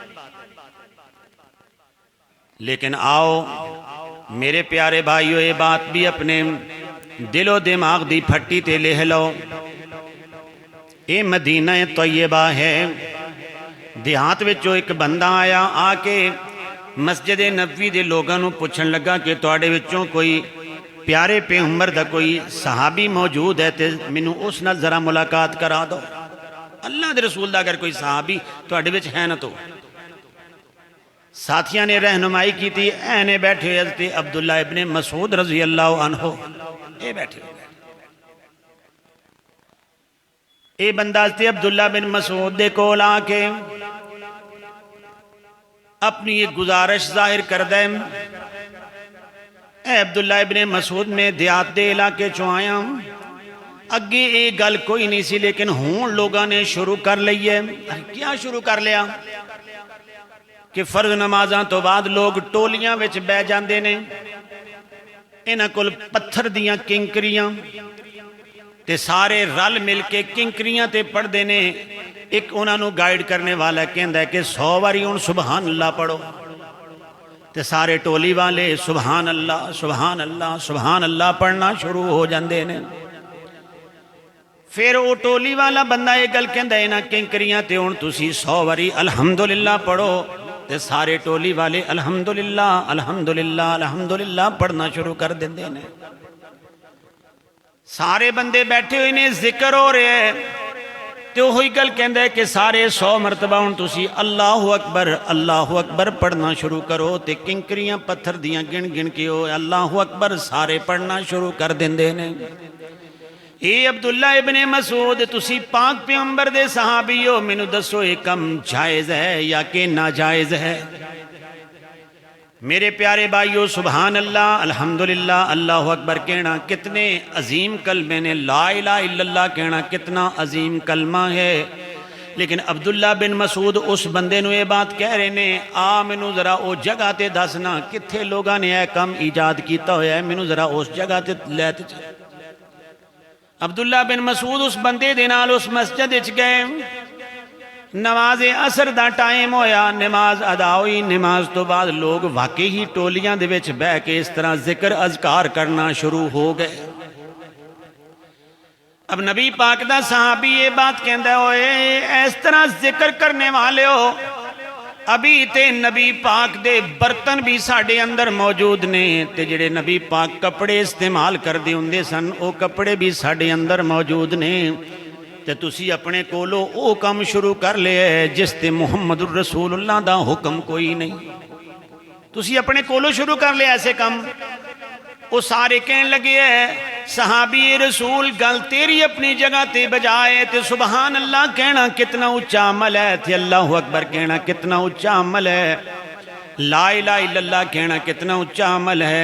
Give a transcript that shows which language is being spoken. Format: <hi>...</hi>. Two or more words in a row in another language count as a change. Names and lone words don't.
<pa>لیکن آؤ میرے پیارے بھائیو، یہ بات بھی اپنے دل و دماغ دی پھٹی تے لے لو۔ اے مدینہ طیبہ ہے، دیہات وچوں ایک بندہ آیا، آ کے مسجد نبوی دے لوگاں نو پوچھن لگا کہ تواڈے وچوں کوئی پیارے پیغمبر دا کوئی صحابی موجود ہے تے مینوں اس نال ذرا ملاقات کرا دو۔ اللہ دے رسول دا اگر کوئی صحابی تواڈے وچ ہے نہ تو ساتھیاں نے رہنمائی کی تھی، اینے بیٹھے حضرت عبداللہ ابن مسعود</pa> <ar>رضی اللہ عنہ</ar> <pa>اے بیٹھے۔ اے بندہ حضرت عبداللہ بن مسعود دے کول آ کے اپنی یہ گزارش ظاہر کر دے، اے عبداللہ ابن مسعود میں دیات دے علاقے چوں آیا ہوں، اگے ایک گل کوئی نہیں سی لیکن ہون لوگاں نے شروع کر لئیے۔ کیا شروع کر لیا کہ فرض نمازاں تو بعد لوگ ٹولیاں وچ بہ جاندے نے، انہاں کول پتھر دیاں کنکریاں تے سارے رل مل کے کنکریاں تے پڑھ دینے۔ ایک انہاں نو گائیڈ کرنے والا کہندا ہے کہ 100 واری ان</pa> <ar>سبحان اللہ</ar> <pa>پڑھو، تے سارے ٹولی والے</pa> <ar>سبحان اللہ سبحان اللہ سبحان اللہ</ar> <pa>پڑھنا شروع ہو جاندے نے۔ پھر وہ ٹولی والا بندہ ایک گل کہندا ہے انہاں کنکریاں تے ہن تسی 100 واری الحمدللہ پڑھو، تے سارے ٹولی والے</pa> <ar>الحمدللہ الحمدللہ الحمدللہ</ar> <pa>پڑھنا شروع کر دیندے نے۔ سارے بندے بیٹھے ہوئے نے، ذکر ہو رہے ہیں، تو ہوئی گل کہندہ ہے کہ سارے 100 مرتبہ ہن تسی</pa> <ar>اللہ اکبر</ar> <pa>پڑھنا شروع کرو، تے کنکریاں پتھر دیاں گن گن کے ہو</pa> <ar>اللہ اکبر</ar> <pa>سارے پڑھنا شروع کر دیندے نے۔ اے عبداللہ ابن مسعود تسی پاک پیغمبر دے صحابی ہو، مینوں دسو یہ کم جائز ہے یا کہ ناجائز ہے؟ میرے پیارے بھائیو</pa> <ar>سبحان اللہ الحمدللہ اللہ اکبر</ar> <pa>کہنا کتنے عظیم کلمے نے،</pa> <ar>لا الہ الا اللہ</ar> <pa>کہنا کتنا عظیم کلمہ ہے، لیکن عبداللہ بن مسعود اس بندے نو یہ بات کہہ رہے نے، آ مینوں ذرا او جگہ تے دسنا کتھے لوگاں نے اے کم ایجاد کیتا ہویا ہے، مینوں ذرا اس جگہ تے لے تے چل۔ عبداللہ بن مسعود اس بندے دے نال اس مسجد وچ گئے، نماز عصر دا ٹائم ہویا، نماز ادا ہوئی، نماز تو بعد لوگ واقعی ہی ٹولیاں دے وچ بہ کے اس طرح ذکر اذکار کرنا شروع ہو گئے۔ اب نبی پاک دا صحابی یہ بات کہندا ہوئے اس طرح ذکر کرنے والے ہو، ابھی تے نبی پاک دے برتن بھی ساڑھے اندر موجود نے، تے جڑے نبی پاک کپڑے استعمال کر دی ہوندے سن او کپڑے بھی ساڑھے اندر موجود نے، تے تسی اپنے کولو او کم شروع کر لے جس تے محمد الرسول اللہ دا حکم کوئی نہیں، تسی اپنے کولو شروع کر لے ایسے کم۔ وہ سارے کہنے لگے صحابی رسول گل تیری اپنی جگہ تے بجائے تے</pa> <ar>سبحان اللہ</ar> <pa>کہنا کتنا اونچا عمل ہے، تے</pa> <ar>اللہ اکبر</ar> <pa>کہنا کتنا اونچا عمل ہے،</pa> <ar>لا الہ الا اللہ</ar> <pa>کہنا کتنا اونچا عمل ہے۔</pa>